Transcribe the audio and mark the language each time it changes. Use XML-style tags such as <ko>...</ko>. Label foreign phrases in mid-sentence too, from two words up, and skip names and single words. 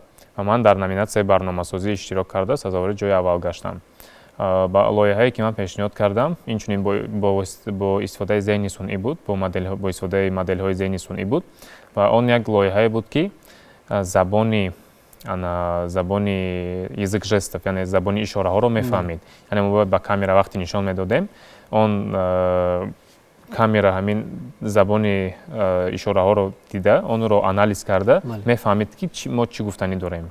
<fa>و من در نامیناسیون برنامه‌سازی اشتراک کرده سزاوار جای اول گشتم. با لایحه‌ای که من پیشنهاد کردم اینچنین با استفاده ذهنی صنعی بود، با استفاده مدل‌های ذهنی صنعی بود و آن یک لایحه بود که زبان</fa> <tg>забони</tg> <ru>язык жестов,</ru> <tg>яъне забони ишораҳоро мефаҳмид. Яъне мо бояд ба камера вақте нишон медодем, он камера ҳамин забони ишораҳоро дида, онро анализ карда мефаҳмид ки мо чӣ гуфтанӣ дорем.</tg>